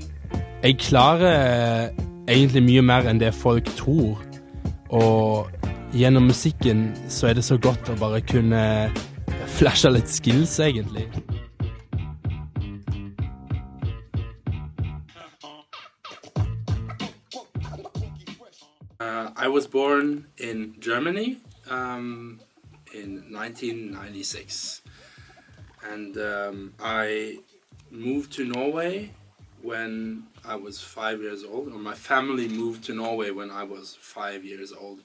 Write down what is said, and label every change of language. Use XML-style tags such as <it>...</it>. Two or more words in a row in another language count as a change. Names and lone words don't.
<no>Jeg klarer egentlig mye mer enn det folk tror, og gjennom musikken så det så godt å bare kunne flashe litt skills egentlig.</no> <en>I was born in Germany in 1996 and I moved to Norway when I was 5 years old, or my family moved to Norway when I was 5 years old.</en>